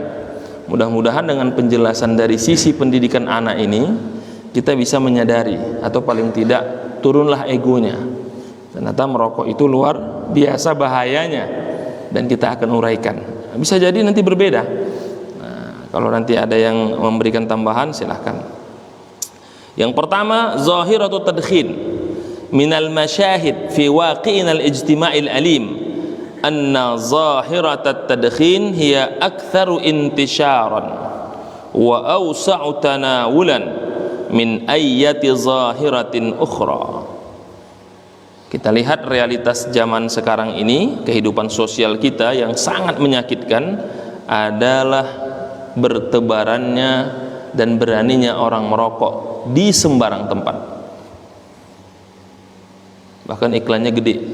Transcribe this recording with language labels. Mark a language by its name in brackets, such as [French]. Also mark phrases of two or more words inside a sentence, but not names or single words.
[Indonesian] Mudah-mudahan dengan penjelasan dari sisi pendidikan anak ini kita bisa menyadari, atau paling tidak turunlah egonya. Ternyata merokok itu luar biasa bahayanya, dan kita akan uraikan. Bisa jadi nanti berbeda. Nah, kalau nanti ada yang memberikan tambahan silahkan. Yang pertama, [Arabic] ظاهرة التدخين من المشاهد في واقعنا الاجتماعي العالم أن ظاهرة التدخين هي أكثر انتشارا وأوسع تناولا من أية ظاهرة أخرى. [Indonesian] Kita lihat realitas zaman sekarang ini, kehidupan sosial kita yang sangat menyakitkan adalah bertebarannya dan beraninya orang merokok di sembarang tempat. Bahkan iklannya gede.